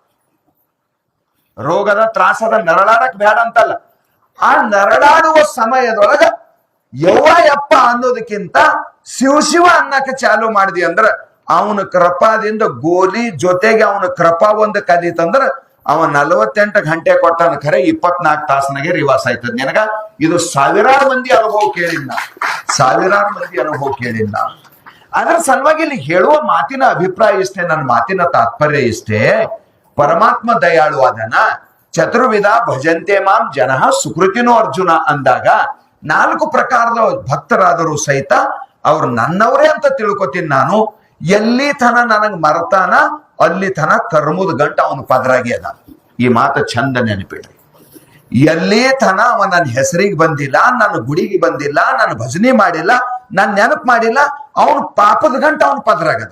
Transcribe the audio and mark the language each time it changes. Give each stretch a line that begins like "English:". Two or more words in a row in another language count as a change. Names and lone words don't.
Kannada: ರೋಗದ ತ್ರಾಸದ ನರಳಾಡಕ್ ಬೇಡ ಅಂತಲ್ಲ, ಆ ನರಳಾಡುವ ಸಮಯದೊಳಗ ಯವ್ವ ಯಪ್ಪ ಅನ್ನೋದಕ್ಕಿಂತ ಶಿವ ಅನ್ನಕ್ಕೆ ಚಾಲು ಮಾಡಿದಿ ಅಂದ್ರ ಅವನ ಕೃಪಾದಿಂದ ಗೋಲಿ ಜೊತೆಗೆ ಅವನ ಕೃಪಾ ಒಂದು ಕಲಿತಂದ್ರ ಅವ 48 ಗಂಟೆ ಕೊಟ್ಟಾನ ಖರೆ 24 ತಾಸನಾಗೆ ರಿವಾಸ್ ಆಯ್ತದ. ನಿನಗ ಇದು ಸಾವಿರಾರು ಮಂದಿ ಅನುಭವ ಕೇಳಿಲ್ಲ. ಅದರ ಸಲುವಾಗಿ ಇಲ್ಲಿ ಹೇಳುವ ಮಾತಿನ ಅಭಿಪ್ರಾಯ ಇಷ್ಟೇ, ನನ್ನ ಮಾತಿನ ತಾತ್ಪರ್ಯ ಇಷ್ಟೇ. ಪರಮಾತ್ಮ ದಯಾಳು ಅದನ.
Sanskrit: ಚತುರ್ವಿಧ ಭಜಂತೆ ಮಾಂ ಜನಃ ಸುಕೃತಿನೋ ಅರ್ಜುನ
Kannada: ಅಂದಾಗ 4 ಪ್ರಕಾರದ ಭಕ್ತರಾದರೂ ಸಹಿತ ಅವ್ರು ನನ್ನವರೇ ಅಂತ ತಿಳ್ಕೊತೀನಿ ನಾನು. ಎಲ್ಲಿ ತನ ನನಗ್ ಮರತಾನ ಅಲ್ಲಿ ತನ ಕರ್ಮದ ಗಂಟ ಅವನ ಪದರಾಗಿ ಅದ. ಈ ಮಾತು ಚಂದ ನೆನಪಿಡ್ರಿ. ಎಲ್ಲಿ ತನ ಅವ ನನ್ನ ಹೆಸರಿಗೆ ಬಂದಿಲ್ಲ, ನನ್ನ ಗುಡಿಗೆ ಬಂದಿಲ್ಲ, ನನ್ನ ಭಜನೆ ಮಾಡಿಲ್ಲ, ನಾನು ನೆನಪು ಮಾಡಿಲ್ಲ, ಅವನ ಪಾಪದ ಗಂಟ ಅವನ ಪದರಾಗದ.